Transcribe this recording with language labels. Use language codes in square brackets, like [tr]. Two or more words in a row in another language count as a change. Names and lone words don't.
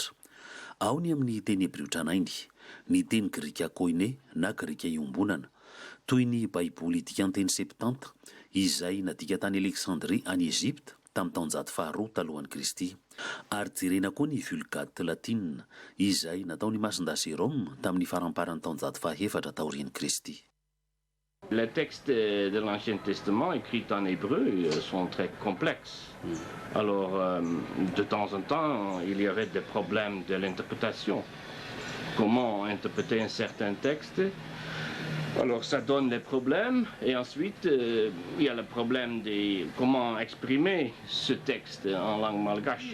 [mg] Ao ny amin'ny teny Hebreo tranainy, ny teny grika koine na grika iombonana toy ny baiboly dika teny septanta izay nadika tany Alexandrie any Egypte tamin'ny taonjato faharoa talohan'ny Kristy ary jerena koa ny Vulgate latina izay nataony masinda Jérôme tamin'ny faramparany taonjato fahaefatra taorian'ny Kristy. [fr] Les textes de l'Ancien Testament écrits en hébreu sont très complexes. Alors, de temps en temps, il y aurait des problèmes de l'interprétation. Comment interpréter un certain texte? Alors, ça donne des problèmes. Et ensuite, il y a le problème de comment exprimer ce texte en langue malgache.